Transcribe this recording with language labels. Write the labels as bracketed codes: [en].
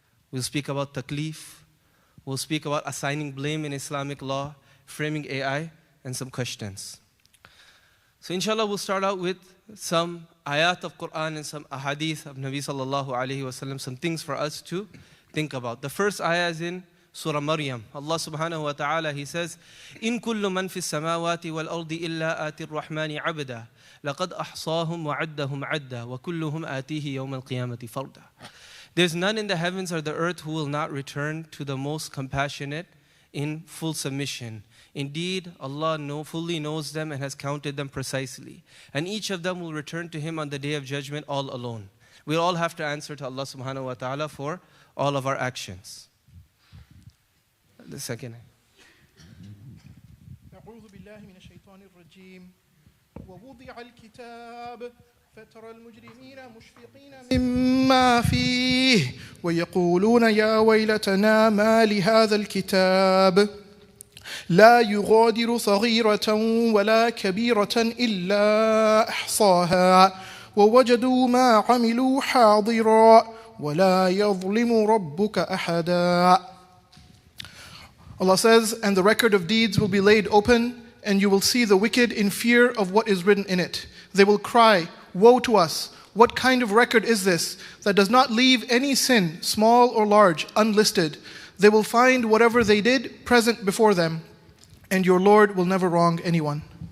[en] We'll speak about taklif. We'll speak about assigning blame in Islamic law, framing AI, and some questions. So inshallah, we'll start out with some ayat of Quran and some ahadith of Nabi sallallahu alayhi wa sallam, some things for us to think about. The first ayah is in Surah Maryam. Allah subhanahu wa ta'ala, He says, [ar] إِن كُلُّ مَنْ فِي السَّمَاوَاتِ وَالْأَرْضِ إِلَّا آتِ الرَّحْمَنِ عَبْدًا لَقَدْ أَحْصَاهُمْ وَعَدَّهُمْ عَدًّا وَكُلُّهُمْ آتِيهِ يَوْمَ الْقِيَامَةِ فَرْدًا. [en] There's none in the heavens or the earth who will not return to the most compassionate in full submission. Indeed, Allah fully knows them and has counted them precisely. And each of them will return to Him on the day of judgment all alone. We'll all have to answer to Allah subhanahu wa ta'ala for all of our actions. The second. [ar] أعوذ بالله من الشيطان الرجيم ووضع الكتاب فترى المجرمين مشفقين مما فيه ويقولون يا ويلتنا ما لهذا الكتاب لا يغادر صغيرة ولا كبيرة إلا أحصاها ووجدوا ما عملوا حاضرا ولا يظلم ربك أحدا. [en] Allah says, and the record of deeds will be laid open, and you will see the wicked in fear of what is written in it. They will cry, woe to us! What kind of record is this that does not leave any sin, small or large, unlisted? They will find whatever they did present before them, and your Lord will never wrong anyone.